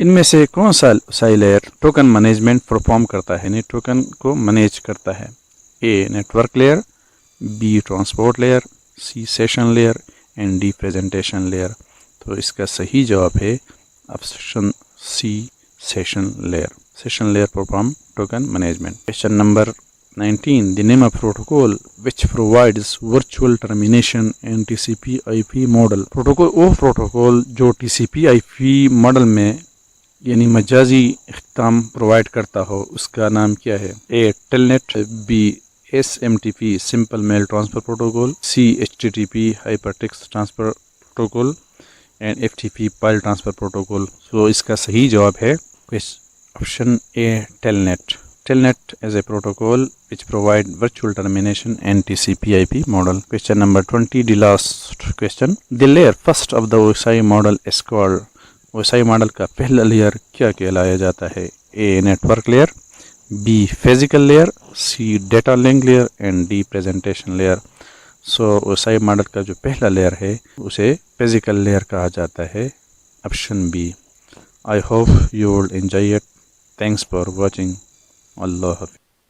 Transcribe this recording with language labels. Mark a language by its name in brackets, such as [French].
[Hindi] इनमें से कौन सा OSI layer token management perform करता है, टोकन को मैनेज करता है? [English] A, network layer, B, transport layer, C, session layer and D, presentation layer. [Hindi] तो इसका सही जवाब है option C, session layer. [English] Session layer perform token management. Question number 19. The name of protocol which provides virtual termination and TCP/IP model. [Hindi] Protocol जो TCP/IP model में यानी मजाजी इख्तिताम provide करता हो उसका नाम क्या है? [English] A. Telnet, B. SMTP Simple Mail Transfer Protocol, C. HTTP Hypertext Transfer Protocol and FTP File Transfer Protocol. [Hindi] So इसका सही जवाब है option A. [English] Telnet. Telnet is a protocol which provide virtual termination and TCP/IP model. Question number 20, the last question. The layer first of the OSI model is called. [Hindi] OSI model का पहला layer क्या कहलाया जाता है? [English] A. Network layer, B. Physical layer, C. Data link layer and D. Presentation layer. [Hindi] So OSI model का जो पहला layer है उसे physical layer कहा जाता है. [English] Option B. I hope you will enjoy it. Thanks for watching. Allah Hafiz.